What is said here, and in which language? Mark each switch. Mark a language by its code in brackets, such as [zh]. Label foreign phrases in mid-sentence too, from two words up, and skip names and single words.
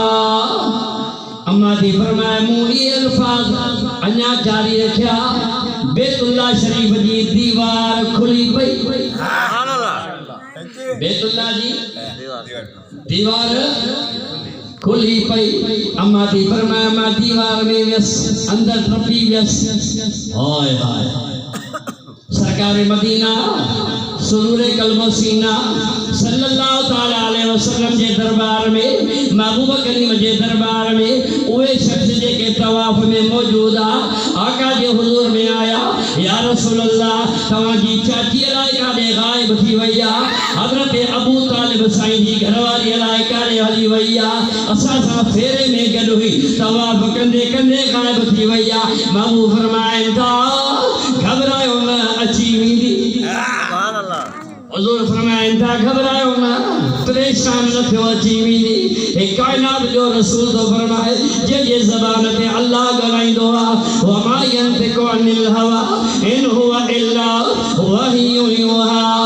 [sd] अम्मा दी फरमाए मूं ये अल्फाज अञा जारी रखिया, बैतुल्लाह शरीफ जी दीवार खुली पई, [ar] سبحان الله, [sd] बैतुल्लाह जी दीवार खुली पई। अम्मा दी फरमाए मां दीवार में व्यस अंदर टपी व्यस, हाय हाय सरकार मदीना सुरूरे कलमो सीना [ar] صلى الله تعالى عليه وسلم [sd] जे दरबार में, महबूब करीम जे दरबार में उहे शख्स जेके तवाफ में मौजूद आ, आका जे हुजूर में आया, [ar] يا رسول الله [sd] तवां जी चाची अलाए काॾे गायब थी वई आ, हज़रत अबू तालिब साईं जी घरवारी अलाए काॾे हली वई आ, असां सां फेरे में गॾु हुई, तवाफ कंदे कंदे गायब थी वई आ। महबूब फरमाइनि था घबरायो न अची वेंदी, [ar] سبحان الله. [sd] हुजूर फरमाइनि था घबरायो न, परेशान न थियो, अची वेंदी। हे कायनात जो रसूल तो फरमाए जे ज़बान ते अल्लाह ॻाल्हाईंदो आहे, [ar] وما ينطق عن الهوى إن هو إلا وحي يوحى,